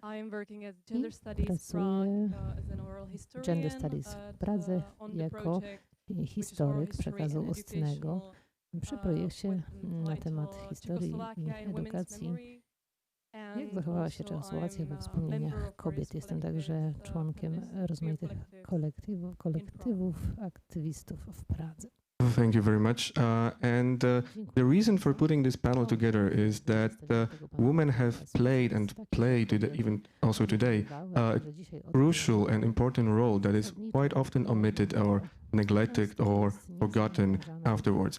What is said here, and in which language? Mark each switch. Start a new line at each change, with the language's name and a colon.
English: I am working at Gender Studies Prague as an oral historian.
Polish: Gender Studies w Pradze jako historyk przekazu ustnego przy projekcie na temat historii i edukacji. Jak zachowała się Czechosłowacja we wspomnieniach kobiet? Jestem także członkiem rozmaitych kolektywów aktywistów w Pradze.
English: Thank you very much. The reason for putting this panel together is that women have played and play even also today a crucial and important role that is quite often omitted or neglected or forgotten afterwards.